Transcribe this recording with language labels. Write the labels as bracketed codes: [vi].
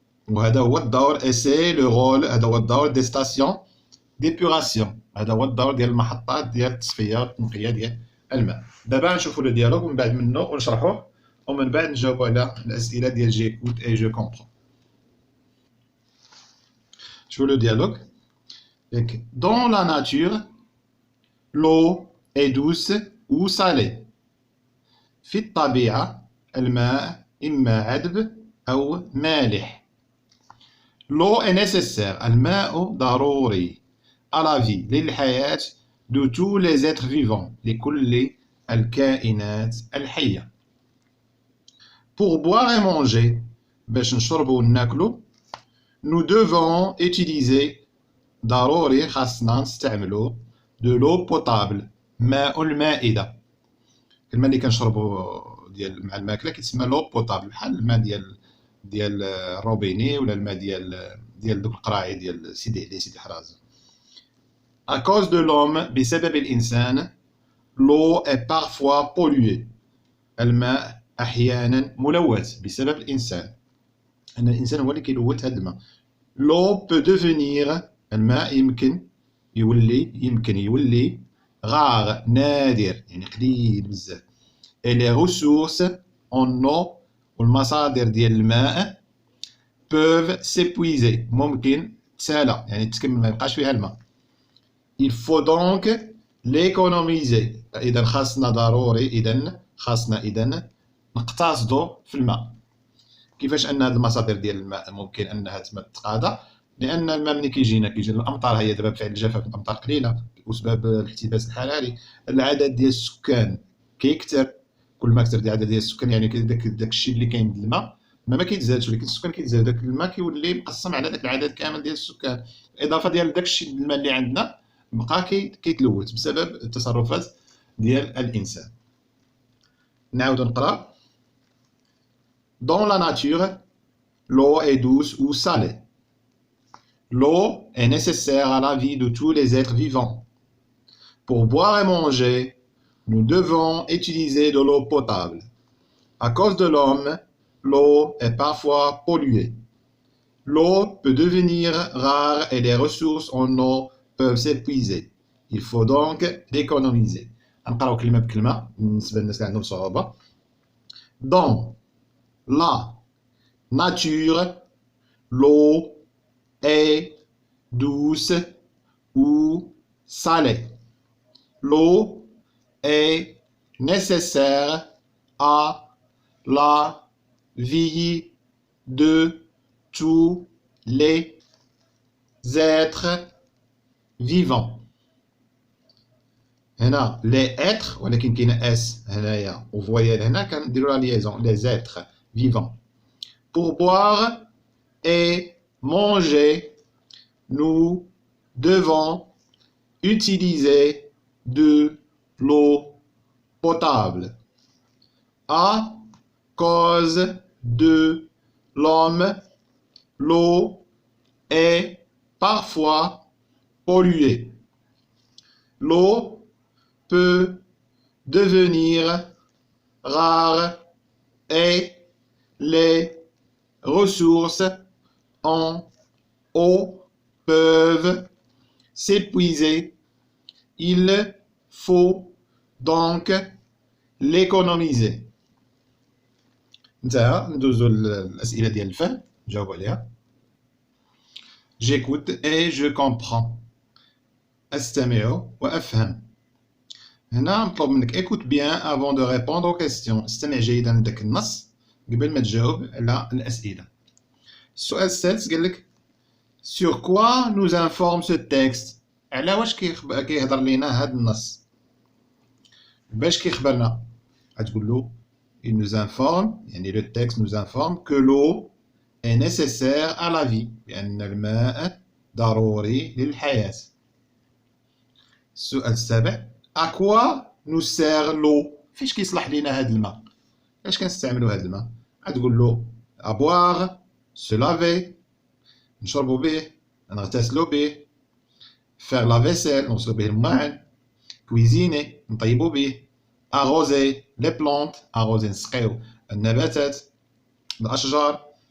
[ar] وهذا هو الدور [fr] et c'est le rôle [ar] هذا هو الدور [fr] des stations d'épuration [ar] هذا هو الدور ديال المحطات ديال التصفيه والتنقيه ديال الماء. دابا نشوفوا لو ديالوغ ومن بعد منه ونشرحوه ومن بعد نجاوبوا على الاسئله ديال [fr] جيكوت اي جو كومبرون. [ar] شوفوا لو ديالوغ. [fr] Dans la nature, l'eau est douce ou salée. [ar] في الطبيعة الماء إما عذب أو مالح. [fr] L'eau est nécessaire. [ar] الماء ضروري. [fr] À la vie [ar] للحياة [fr] de tous les êtres vivants [ar] لكل الكائنات الحية. [fr] Pour boire et manger [ar] باش نشربوا وناكلوا [fr] nous devons utiliser [ar] ضروري خاصنا نستعملوا [fr] de l'eau potable [ar] ماء المائدة. الماء اللي كنشربوا ديال مع الماكله كيتسمى لو بوتابل بحال الماء ديال الروبيني ولا الماء ديال دوك القراعي ديال سيدي حراز. [fr] À cause de l'homme [ar] بسبب الإنسان [fr] l'eau est parfois polluée. [ar] الماء أحيانا ملوث بسبب الإنسان. أن الإنسان هو اللي كيلوث هذا الماء. [fr] L'eau peut devenir [ar] الماء يمكن يولي [fr] rare [ar] نادر يعني قليل بزاف. [fr] Et les ressources en eau [ar] والمصادر ديال الماء [fr] peuvent s'épuiser [ar] ممكن تسالى يعني تكمل ما يبقاش فيها الماء. [fr] Il faut donc l'économiser. [ar] إذا خاصنا نقتصدوا في الماء. كيفاش أن هذه المصادر ديال الماء ممكن أنها تتقاضى؟ لأن الماء ملي كيجي الأمطار هي دابا بفعل الجفاف الأمطار قليلة وسبب الاحتباس الحراري العدد ديال السكان كيكثر. كل ما كثر عدد ديال السكان يعني داك الشيء اللي كاين د الماء ما كيتزادش ولكن السكان كيتزاد داك الماء كيولي مقسم على داك العدد كامل ديال السكان. اضافه ديال داك الشيء الماء اللي عندنا بقى كيتلوث بسبب التصرفات ديال الانسان. نعاود نقرا. [fr] Dans la nature, l'eau est douce ou salée. L'eau est nécessaire à la vie de tous les êtres vivants. Pour boire et manger, nous devons utiliser de l'eau potable. À cause de l'homme, l'eau est parfois polluée. L'eau peut devenir rare et les ressources en eau peuvent s'épuiser. Il faut donc l'économiser. [ar] نقراو كلمة بكلمة بالنسبة للناس اللي عندهم صعوبة. [fr] Dans la nature, l'eau est douce ou salée. L'eau est nécessaire à la vie de tous les êtres vivants. [ar] هنا [fr] les êtres [ar] ولكن كاين اس هنايا وفويال هنا كنديروا لا ليزون [fr] les êtres vivants. Pour boire et manger, nous devons utiliser de l'eau potable. À cause de l'homme, l'eau est parfois polluée. L'eau peut devenir rare et les ressources en eau peuvent s'épuiser. Il faut donc l'économiser. [ar] انتهى. ندوزو الأسئلة ديال الفهم نجاوبو عليها. [fr] J'écoute et je comprends. [ar] أستمع وأفهم. هنا نطلب منك [fr] écoute bien avant de répondre aux questions. [ar] استمع جيدا لداك النص قبل ما تجاوب على الأسئلة. السؤال السادس قال لك [fr] sur quoi nous informe ce texte. [ar] على واش كيهضر لينا هذا النص باش كيخبرنا. غتقول له [fr] il nous informe يعني le texte nous informe que l'eau est nécessaire à la vie [ar] بأن الماء ضروري للحياة. السؤال السابع [fr] à quoi nous sert l'eau. [ar] فاش كيصلح لينا هذا الماء فاش كنستعملوا هذا الماء. غتقول له [fr] à boire se laver [ar] نشربوا به نغتسلوا به [fr] faire la vaisselle [ar] نغسلوا به الماعن [fr] cuisiner [ar] نطيبوا به [fr] arroser les plantes arroser [ar] نسقيو النباتات الأشجار